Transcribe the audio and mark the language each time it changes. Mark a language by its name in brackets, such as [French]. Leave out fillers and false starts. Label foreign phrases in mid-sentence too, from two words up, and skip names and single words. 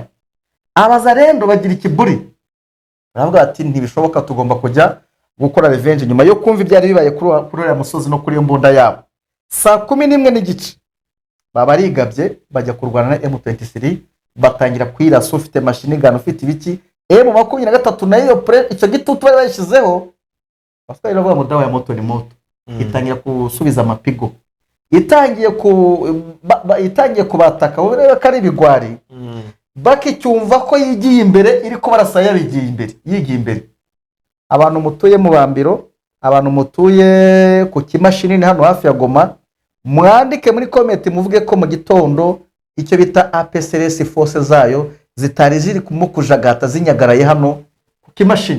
[Kinyarwanda] Abazalendo bagira ikiburi, baravuga ati ntibishoboka, tugomba kujya gukora revenge nyuma yo kumva ibyari bibaye kuri ya musozi no kuri iyo mbunda yabo. Saa 11:15 babarigabye bajya kurwana na M23, batangira kwirasa ufite [English] machine gun [Kinyarwanda] ufite ibiki. M23 nayo icyo gitutu bari bayishizeho bafite iravuga ngo [Swahili] dawa ya moto ni moto. [Kinyarwanda] Itangira kusubiza amapigo, itangiye kubataka wowe reba kari bigwari. Bakicyumva ko yigiye imbere iri ko barasaya yigiye imbere. Abantu mutuye mu Bambiro, abantu mutuye ku Kimashini hano hafi ya Goma, mwandike muri comment muvuge ko mu gitondo icyo bita APCRS force zayo zitari ziri kumukujagata zinyagaraye hano ku Kimashini.